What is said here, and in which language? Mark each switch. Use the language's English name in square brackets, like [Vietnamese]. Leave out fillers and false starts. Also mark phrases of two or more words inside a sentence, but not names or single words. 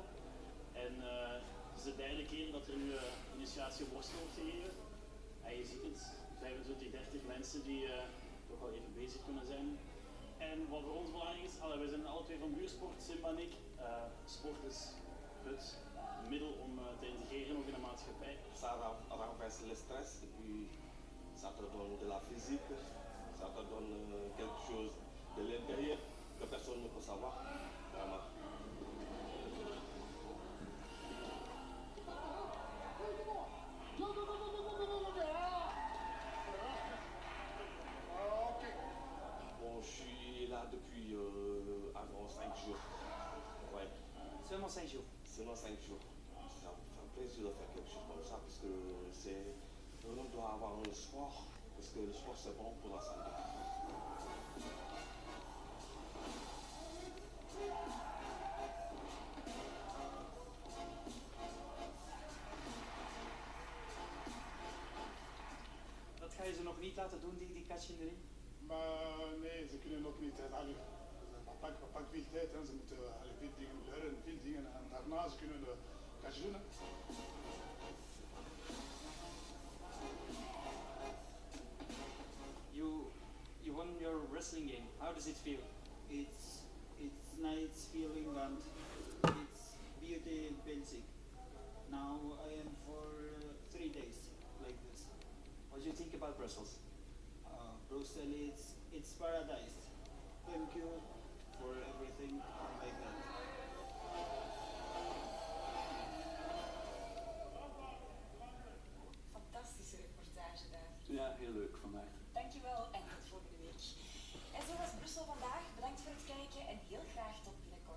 [Dutch] En het is de derde keer dat er nu initiatie op worstel wordt gegeven. En je ziet het, 25, 30 mensen die toch wel even bezig kunnen zijn. En wat voor ons belangrijk is, wij zijn alle twee van buursport, Simba en ik. Sport is het middel om te integreren ook in de maatschappij. [French] Ça renverse le stress et puis ça te donne de la physique, ça te donne quelque chose de l'intérieur que personne ne peut savoir. Vraiment. Bon, je suis là depuis environ 5 jours. Ouais. Seulement 5 jours. Seulement 5 jours. Ça me fait plaisir de faire quelque chose comme ça parce que on doit avoir le sport parce que le sport c'est bon pour la santé. [Dutch] Dat ga je ze nog niet laten doen, die catch in de ring? Maar nee, ze kunnen ook niet. Pak veel tijd en ze moeten veel dingen leren, veel dingen. En daarna ze kunnen de catch doen. [English] You won your wrestling game. How does it feel? It's nice feeling and it's beauty and basic. Now I am for 3 days like this. What do you think about Brussels? Brussels, it's paradise. Thank you for everything like that. [Dutch] Fantastische reportage daar. Ja, heel leuk vandaag. Dankjewel en tot volgende week. En zo was Brussel vandaag. Bedankt voor het kijken en heel graag tot binnenkort.